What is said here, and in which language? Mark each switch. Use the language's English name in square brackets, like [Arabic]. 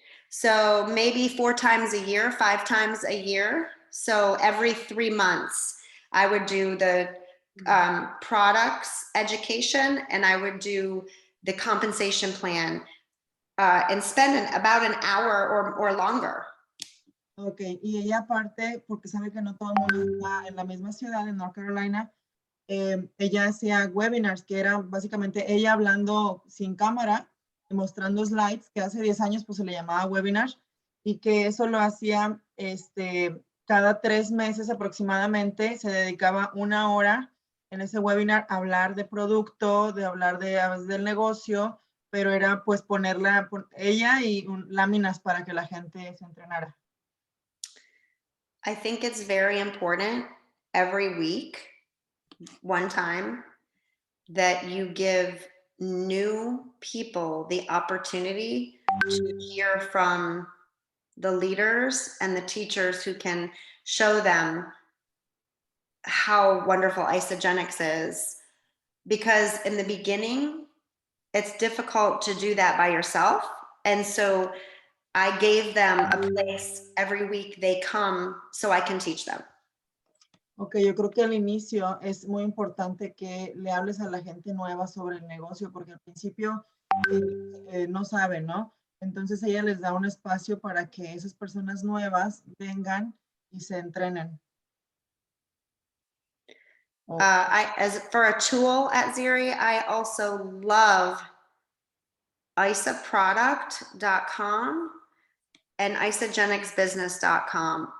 [English] So maybe 4 times a year, 5 times a year. So every 3 months, I would do the products education and I would do the compensation plan and spend about an hour or longer. [Spanish] Ok, y ella aparte, porque sabe que no todo el mundo está en la misma ciudad, en North Carolina, ella hacía webinars, que era básicamente ella hablando sin cámara y mostrando slides, que hace 10 años pues se le llamaba webinar, y que eso lo hacía cada 3 meses aproximadamente, se dedicaba 1 hora en ese webinar a hablar de producto, de hablar del negocio, pero era pues ponerla ella y láminas para que la gente se entrenara. [English] I think it's very important every week, one time, that you give new people the opportunity to hear from the leaders and the teachers who can show them how wonderful isogenics is. Because in the beginning, it's difficult to do that by yourself. And so I gave them a place every week they come so I can teach them. [Spanish] Ok, yo creo que al inicio es muy importante que le hables a la gente nueva sobre el negocio, porque al principio no saben, ¿no? Entonces ella les da un espacio para que esas personas nuevas vengan y se entrenen. [English] As for a tool at Ziri, I also love isaproduct.com and isogenicsbusiness.com.